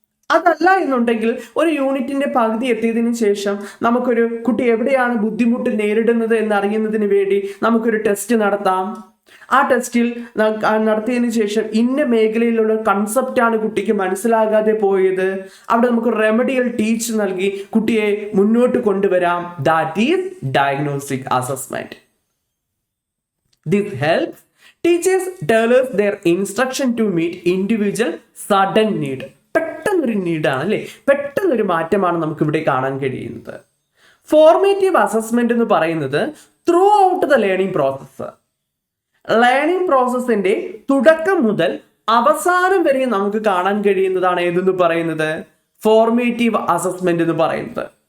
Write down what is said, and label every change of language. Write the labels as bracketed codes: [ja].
[ml] അതല്ല എന്നുണ്ടെങ്കിൽ ഒരു യൂണിറ്റിന്റെ പകുതി എത്തിയതിനു ശേഷം നമുക്കൊരു കുട്ടി എവിടെയാണ് ബുദ്ധിമുട്ട് നേരിടുന്നത് എന്നറിയുന്നതിന് വേണ്ടി നമുക്കൊരു ടെസ്റ്റ് നടത്താം. ആ ടെസ്റ്റിൽ നടത്തിയതിനു ശേഷം ഇന്ന മേഖലയിലുള്ള കൺസെപ്റ്റാണ് കുട്ടിക്ക് മനസ്സിലാകാതെ പോയത്, അവിടെ നമുക്ക് റെമഡിയൽ ടീച്ച് നൽകി കുട്ടിയെ മുന്നോട്ട് കൊണ്ടുവരാം. [en] That is diagnostic assessment. This helps teachers tailors their instruction to meet individual sudden need. [ml] പെട്ടെന്നൊരു നീഡാണ് അല്ലേ, പെട്ടെന്നൊരു മാറ്റമാണ് നമുക്ക് ഇവിടെ കാണാൻ കഴിയുന്നത്. ഫോർമേറ്റീവ് അസസ്മെന്റ് എന്ന് പറയുന്നത് [en] throughout the learning process, [ml] learning പ്രോസസ്സിന്റെ തുടക്കം മുതൽ അവസാനം വരെ നമുക്ക് കാണാൻ കഴിയുന്നതാണ് ഏതെന്ന് പറയുന്നത് ഫോർമേറ്റീവ് അസസ്മെന്റ് എന്ന് പറയുന്നത്.